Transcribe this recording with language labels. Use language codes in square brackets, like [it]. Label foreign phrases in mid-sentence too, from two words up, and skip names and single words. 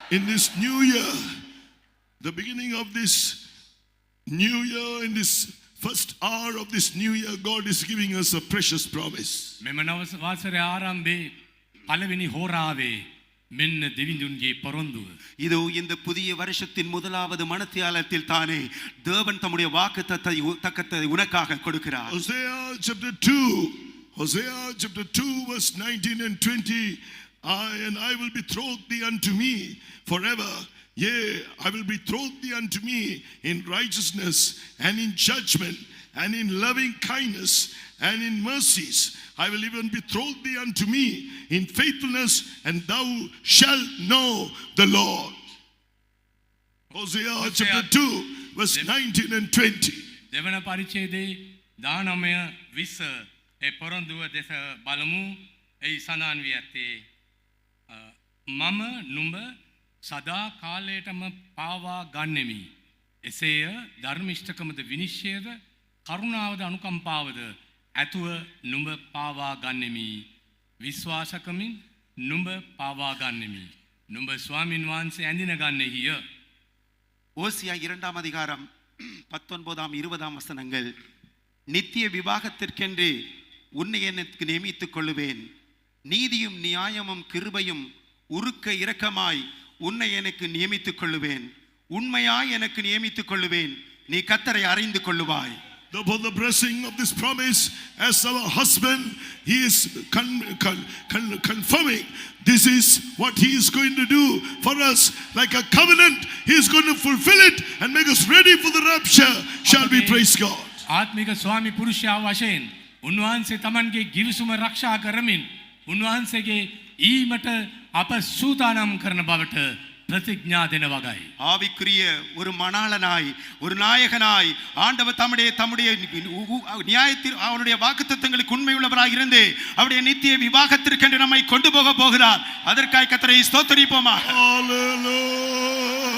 [en] in this new year, the beginning of this new year, in this first hour of this new year, God is giving us a precious promise. [si] මෙම නව වසරේ ආරම්භයේ පළවෙනි හෝරාවේ මෙන්න දෙවිඳුන්ගේ පොරොන්දුව. [ta] இதோ இந்த புதிய வருஷத்தின் முதலாவது மணத்தியாலத்தில் தானே தேவன் தம்முடைய வாக்குத்தத்தத்தை உனக்காக கொடுக்கிறார். [en] Hosea chapter 2 verse 19 and 20, I will betroth thee unto me forever. Yea, I will betroth thee unto me in righteousness and in judgment and in loving kindness and in mercies. I will even betroth thee unto me in faithfulness, and thou shalt know the Lord. Hosea chapter 2 verse 19 and 20. [si] දෙවන පරිච්ඡේදයේ 19 20 ඒ පොරොන්දුව දෙස බලමු. ඒ සඳහන් වී ඇත්තේ මම නුඹ සදා කාලයටම පාවා ගන්නෙමි. එසේය ධර්මිෂ්ඨකමද විනිශ්චයද කරුණාවද අනුකම්පාවද ඇතුව නුඹ පාවා ගන්නෙමි. විශ්වාසකමින් නුඹ පාවා ගන්නෙමි. නුඹ ස්වාමින් වහන්සේ ඇඳින ගන්නෙහිය. [ta] ஓசியா 2ஆம் அதிகாரம் 19ஆம் 20ஆம் வசனங்கள். நித்திய விவாகத்திற்கென்று உன்னை எனக்கு நியமித்துக் கொள்ளுவேன். நீதியும் நியாயமும் கிருபையும் உருக்க இரக்கமாய் உன்னை எனக்கு நியமித்துக் கொள்ளுவேன். உண்மையாய் எனக்கு நியமித்துக் கொள்ளுவேன். நீ கர்த்தரை அறிந்து கொள்ளுவாய். [en] For the blessing of this promise, as our husband, he is confirming this is what he is going to do for us, like a covenant. He is going to fulfill it and make us ready for the rapture. Shall we praise God? [si] ආත්මික ස්වාමි පුරුෂයා වශයෙන් උන්වහන්සේ තමන්ගේ ගිවිසුම ආරක්ෂා කරමින් උන්වහන්සේගේ ඊමට අප සූදානම් කරන බවට பிரதிஜ்ஞா දෙන වගයි. [ta] ஆவிக்குரிய ஒரு மணாளனாய் ஒரு நாயகனாய் ஆண்டவர் தம்முடைய நியாயத்தில் அவருடைய வாக்குத்தத்தங்களுக்கு உண்மை உள்ளவராய் இருந்து அவருடைய நித்திய விவாகத்திற்கென்று நம்மை கொண்டு போக போகிறார். அதற்காக கர்த்தரை ஸ்தோத்திரிப்போமா. [en] Hallelujah.